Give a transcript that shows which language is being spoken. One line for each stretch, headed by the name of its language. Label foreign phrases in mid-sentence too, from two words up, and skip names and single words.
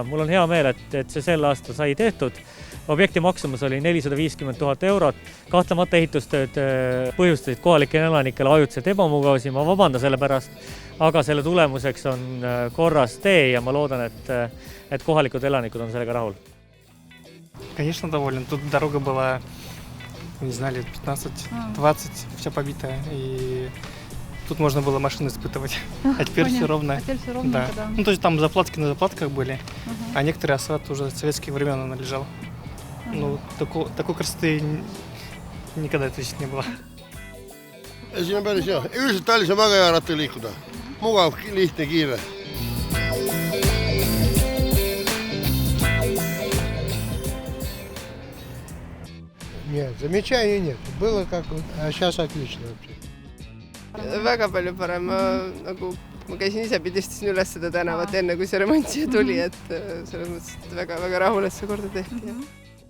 Estonian: Mul on hea meel, et see sel aastal sai tehtud. Objekti maksumus oli 450 000 eurot. Kahtlemata ehitustööd põhjustasid kohalikele elanikele ajutiselt ebamugavusi, ma vabandan selle pärast, aga selle tulemuseks on korras tee ja ma loodan, et kohalikud elanikud on sellega rahul.
Russian: Конечно, доволен. Тут дорога была, не знаю, лет 15-20, вся побитая. И тут можно было машины испытывать. А теперь все ровно. А теперь все ровно, да. Да. Ну, то есть там заплатки на заплатках были, а некоторые асфальт уже с советских времен она лежал. Ну, такой красоты никогда точно не было.
Estonian: Siin on päris hea. Üldiselt Tallinnas on väga hea ratta liikuda. Mugav, lihtne, kiire.
Russian: Нет, замечаний нет. Было как, а сейчас отлично вообще.
Estonian: Väga palju parem. Ma käisin ise pidistasin üles seda tänavat enne, kui see remont siia tuli, et selles mõttes väga rahul, et see korda tehti.